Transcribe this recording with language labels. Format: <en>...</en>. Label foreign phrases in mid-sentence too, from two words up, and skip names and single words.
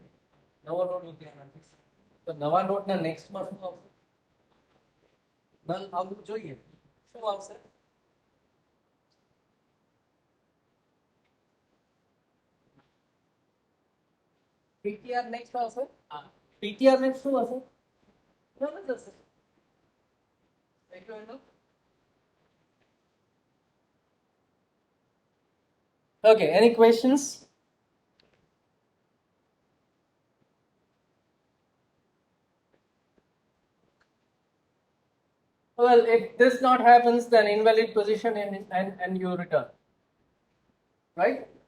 <gu>નવો નોડ મૂકી આના તો નવા નોડ ના નેક્સ્ટ માં શું આવશે? નલ આવવું જોઈએ. શું આવશે?</gu> <en>ptr next આવશે.</en> <gu>હા,</gu> <en>ptr next</en> <gu>શું હશે? નલ જ હશે.</gu> <en>Okay, any questions? Well, if this not happens, then invalid position and you return, right?</en>